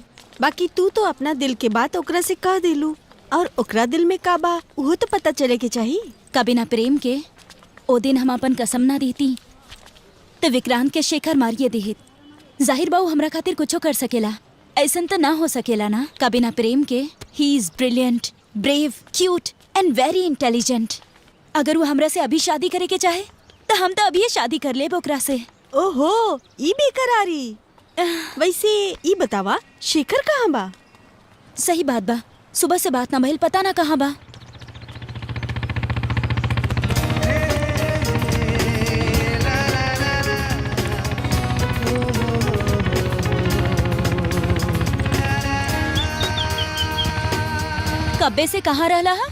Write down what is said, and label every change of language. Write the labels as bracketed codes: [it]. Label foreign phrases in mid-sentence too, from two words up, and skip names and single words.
[bho] बाकी तू तो अपना दिल के बात ओकरा से कह दिलू, और ओकरा दिल में का बा वो तो पता चले के चाहिए। कभी ना प्रेम के ओ दिन हम अपन कसम ना देती तो विक्रांत के शेखर मारिए देहित। जाहिर बाऊ हमरा खातिर कुछो कर सकेला, ऐसन तो ना हो सकेला ना। कभी ना प्रेम के [en] he is brilliant, brave, cute and very intelligent. [bho] अगर वो हमरा से अभी शादी करे के चाहे तो हम तो अभी शादी कर ले ओकरा से। ओहो, ई बेकरारी। वैसे ई बतावा शेखर कहाँ बा? सही बात बा, सुबह से बात ना भइल, पता ना कहाँ बा। कब्बे से कहाँ रहला हा?